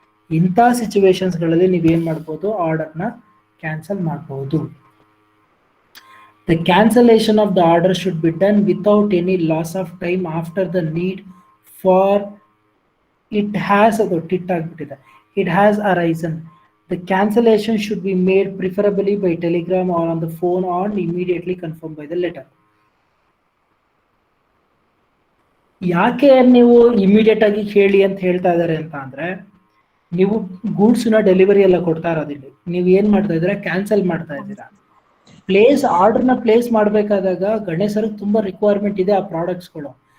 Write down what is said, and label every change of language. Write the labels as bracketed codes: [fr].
[kn] ಇಂಥ ಸಿಚುವೇಶನ್ಸ್ ಗಳಲ್ಲಿ ನೀವೇನ್ ಮಾಡ್ಬೋದು, ಆರ್ಡರ್ನ ಕ್ಯಾನ್ಸಲ್ ಮಾಡಬಹುದು. [en] the cancellation of the order should be done without any loss of time after the need for it has, [kn] ಅದು ಟಿಟ್ ಆಗ್ಬಿಟ್ಟಿದೆ, [en] It has arisen. The cancellation should be made preferably by telegram or on the phone or immediately confirmed by the letter. [kn] ಯಾಕೆ ನೀವು immediate ಆಗಿ ಹೇಳಿ ಅಂತ ಹೇಳ್ತಾ ಇದ್ದಾರೆ ಅಂತ ಅಂದ್ರೆ, ನೀವು ಗೂಡ್ಸ್ನ ಡೆಲಿವರಿ ಎಲ್ಲ ಕೊಡ್ತಾ ಇರೋದಿಲ್ಲ, ನೀವು ಏನ್ ಮಾಡ್ತಾ ಇದ್ದೀರಾ, ಕ್ಯಾನ್ಸಲ್ ಮಾಡ್ತಾ ಇದ್ದೀರಾ. ಆರ್ಡರ್ನ ಪ್ಲೇಸ್ ಮಾಡಬೇಕಾದಾಗ ಗಣೇಶರಿಗೆ ತುಂಬಾ ರಿಕ್ವೈರ್ಮೆಂಟ್ ಇದೆ ಆ ಪ್ರಾಡಕ್ಟ್ಸ್ಗಳು.